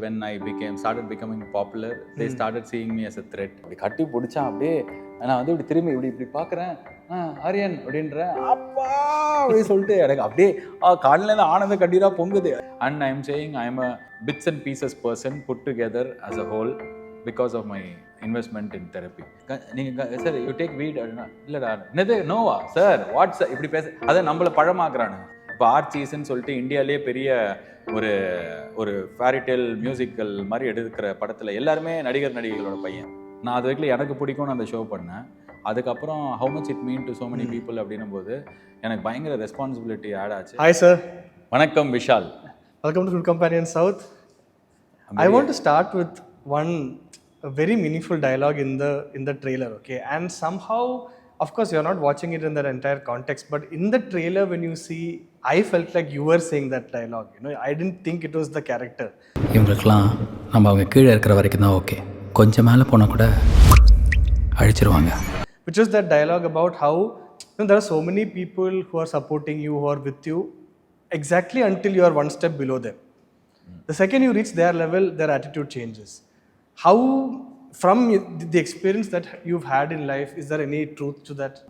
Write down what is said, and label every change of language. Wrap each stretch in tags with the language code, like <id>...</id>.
<en>When I started becoming popular, they started seeing me as a threat.</en> <ta>அப்படி கட்டி பிடிச்சான் அப்படியே நான் வந்து இப்படி திரும்பி இப்படி பார்க்குறேன், ஆரியன் அப்படின்றேன், அப்பா அப்படின்னு சொல்லிட்டு எனக்கு அப்படியே காலையில ஆனந்த கண்ணீரா பொங்குது.</ta> <en>And I'm saying I'm a bits and pieces person put together as a whole because of my investment in therapy.</en> <ta>நீங்கள் சார் யூ டேக் வீட் அப்படின்னா இல்லைடா என்னது நோவா சார் வாட்ஸ் இப்படி பேச அதை நம்மளை பழமாக்குறானுங்க. இப்போ ஆர்ச்சீஸ்ன்னு சொல்லிட்டு இந்தியாவிலே பெரிய ஒரு ஒரு ஃபேரிடேல் மியூசிக்கல் மாதிரி எடுக்கிற படத்தில் எல்லாருமே நடிகைகளோட பையன். நான் அது வரைக்கும் எனக்கு பிடிக்கும்னு அந்த ஷோ பண்ணேன். அதுக்கப்புறம்</ta> <en>how much it mean to so many people</en> <ta>அப்படின்னும் போது எனக்கு பயங்கர ரெஸ்பான்சிபிலிட்டி ஆட் ஆச்சு.</ta> <en>Hi sir.</en> <ta>வணக்கம் Vishal.</ta> <en>Welcome to Food Companion South. I want to start with one very meaningful dialogue in the trailer, okay? And somehow, of course, you're not watching it in that entire context, but in the trailer when you see, I felt like you were saying that dialogue, you know. I didn't think it was the character.</en> <ta>இவங்களுக்குலாம் நம்ம அவங்க கீழே இருக்கிற வரைக்கும் தான் okay, கொஞ்சம் மேலே போனால் கூட அழிச்சிருவாங்க.</ta> <en>Which was that dialogue about how, you know, there are so many people who are supporting you, who are with you, exactly until you are one step below them. The second you reach their level, their attitude changes. How, from the experience that you've had in life, is there any truth to that?</en>